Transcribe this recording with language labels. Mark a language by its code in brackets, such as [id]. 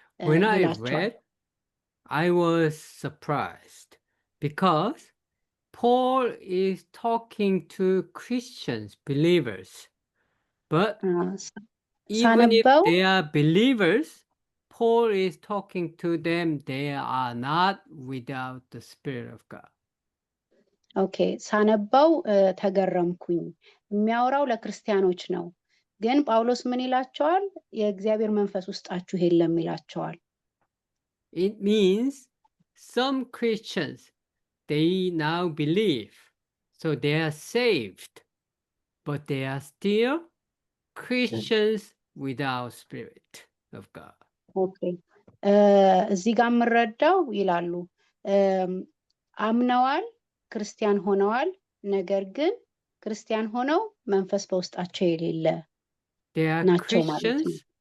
[en] When I read, I was surprised because Paul is talking to Christians, believers, but even if they are believers, Paul is talking to them, they are not without the Spirit of God. [am] Okay, ሳነበው ተገረምኩኝ። የሚያወራው ለክርስቲያኖች ነው፣ ግን ጳውሎስ ምን ይላቸዋል? የእግዚአብሔር መንፈስ ውስጣችሁ የለም ይላቸዋል። [en] It means some Christians, they now believe, so they are saved, but they are still Christians without Spirit of God. Okay. [am] እዚህ ጋር የምረዳው ይላሉ አምነዋል፣ ክርስቲያን ሆነዋል፣ ነገር ግን ክርስቲያን ሆነው መንፈስ በውስጣቸው የሌለ ናቸው ማለት ነው።